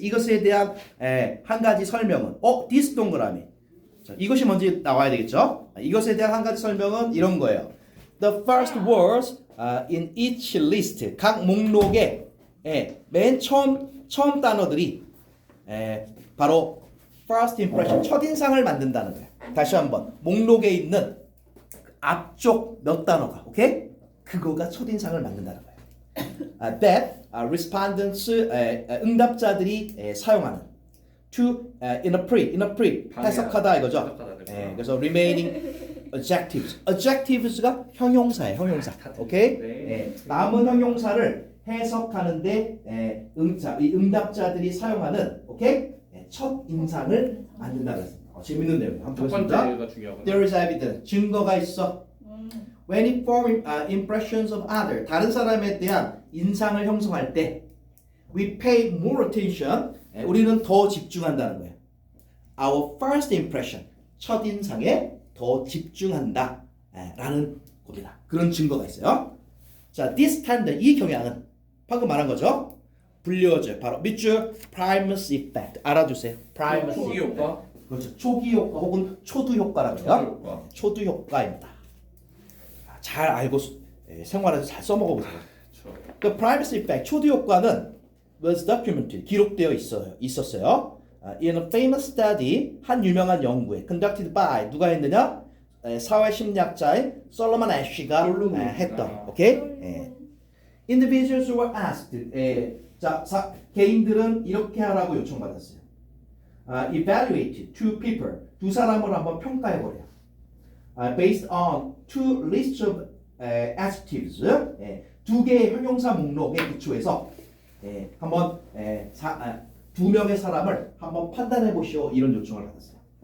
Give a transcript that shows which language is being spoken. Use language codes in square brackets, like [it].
[ko] 이것에 대한 한 가지 설명은 this 동그라미. 자, 이것이 먼저 나와야 되겠죠? 이것에 대한 한 가지 설명은 이런 거예요. [en] The first words in each list. [ko] 각 목록에 맨 처음 단어들이 바로 first impression, 첫인상을 만든다는 거예요. 다시 한번 목록에 있는 앞쪽 몇 단어가, 오케이? 그거가 첫인상을 만든다는 거예요. [en] That respondents, [ko] 응답자들이 사용하는 [en] to interpret, [ko] 해석하다 이거죠. 해석하다, 네. 그래서 [en] remaining adjectives [ko] 가 형용사예요, 형용사. 오케이? 네. 남은 형용사를 해석하는데 이 응답자들이 사용하는 오케이? 첫 인상을 만든다는 거예요. 재밌는 내용이에요. 첫 한번 보겠습니다. 번째가 중요하구나. [en] There is evidence. [ko] 증거가 있어. [en] When we form impressions of other, [ko] 다른 사람에 대한 인상을 형성할 때, [en] we pay more attention. [ko] 우리는 더 집중한다는 거예요. [en] Our first impression, [ko] 첫 인상에 더 집중한다. 라는 겁니다. 그런 증거가 있어요. 자, [en] this tend, [ko] 이 경향은 방금 말한 거죠. 불려져요. 바로 밑줄 primacy effect. 알아두세요. primacy 초기 [en] effect. [ko] 효과. 그렇죠. 초기 효과 혹은 초두 효과라고 초기 해요. 효과. 초두 효과입니다. 잘 알고 생활에서 잘 써먹어 보세요. 그렇죠. 그 privacy effect 초두 효과는 [en] was documented [ko] 기록되어 있었어요. [en] In a famous study [ko] 한 유명한 연구에 [en] conducted by [ko] 누가 했느냐? 사회 심리학자인 솔로몬 애쉬가 했던. 오케이? [en] Individuals were asked. [ko] 개인들은 이렇게 하라고 요청받았어요. [en] Evaluate two people [ko] 두 사람을 한번 평가해 보래요. [en] Based on two lists of adjectives [ko] 두 개의 형용사 목록에 기초해서 한번 두 명의 사람을 한번 판단해 보시오 이런 요청을 받았어요.